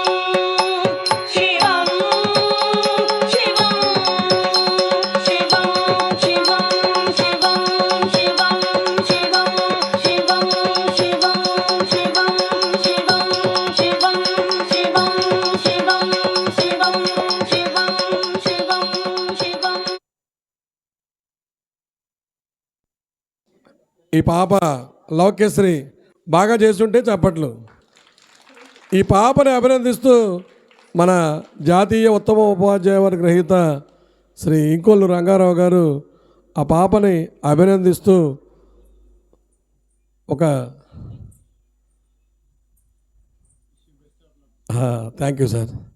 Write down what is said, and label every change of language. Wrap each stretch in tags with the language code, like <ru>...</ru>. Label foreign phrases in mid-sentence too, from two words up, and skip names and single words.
<sa>शिवं शिवं शिवं शिवं शिवं शिवं शिवं शिवं शिवं शिवं शिवं शिवं शिवं शिवं शिवं शिवं शिवं शिवं।</sa> <te>ఈ పాప లౌక్యశ్రీ బాగా చేస్తుంటే చప్పట్లు. ఈ పాపని అభినందిస్తూ మన జాతీయ ఉత్తమ ఉపాధ్యాయ అవార్డు గ్రహీత శ్రీ ఇంకొల్లు రంగారావు గారు ఆ పాపని అభినందిస్తూ ఒక</te> <en>thank you sir.</en>